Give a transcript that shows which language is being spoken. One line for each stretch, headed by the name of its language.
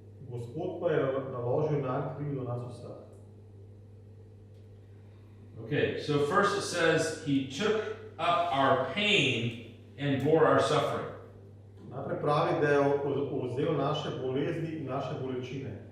Slovenian: Gospod pa je naložil nanj krivdo nas vseh.
English: Okay, so first it says he took up our pain and bore our suffering.
Slovenian: Najprej pravi, da je vzel naše bolezni in naše bolečine.